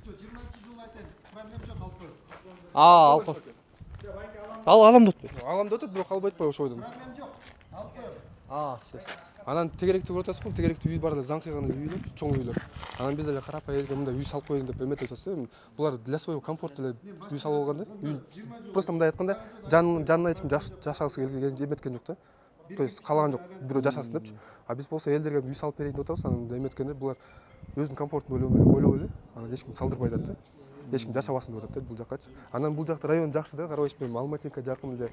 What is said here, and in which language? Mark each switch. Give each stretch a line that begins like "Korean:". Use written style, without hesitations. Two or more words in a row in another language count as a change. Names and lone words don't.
Kyrgyz: 20-жыл айтайын, проблема жок, алып коет. Алып коесуз. Алам деп атпайбы? Алам деп атат, бирок албай атпайбы ошо ойдон. Проблема жок, алып коет. Все. Анан тегеректи көрүп атасыз го, тегеректи үй бар да, заң кыйган үйлөр, чоң үйлөр. Анан биз деле карап элге мындай үй салып коеюн деп эметип атабыз. Булар
Russian: для своего комфорта
Kyrgyz: эле үй салып алган да. Просто мындай айтканда, жанына эч ким жашагысы эметкен жок да.
Russian: То есть
Kyrgyz: каалаган жок, бирөө жашасын депчи. А биз болсо элдерге үй салып берейин деп атабыз. Анан эметкенде булар өзүнүн комфортун ойлоп эле, анан эч ким салдырбай атат да. Эч ким жашабасын деп атат да бул жаккачы. Анан бул жакта район жакшы да, карабайсызбы, Алматинка жакын эле.